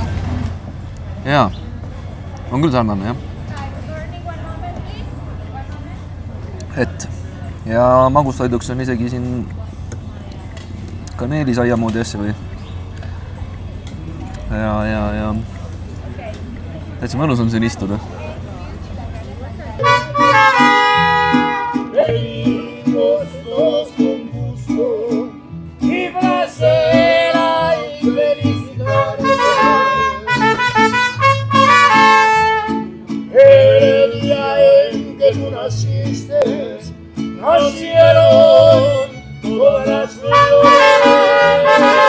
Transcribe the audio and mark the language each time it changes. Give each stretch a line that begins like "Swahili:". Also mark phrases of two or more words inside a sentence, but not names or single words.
Estonian: Jaa, on küll sarnane, jah. Et ja magustoiduks on isegi siin kaneelisaia moodi asja või. Ja täitsa mõnus on siin istuda.
Spanish: Venimos todos con gusto y placer y felicidad. El día en que tú naciste, nacieron todas las flores.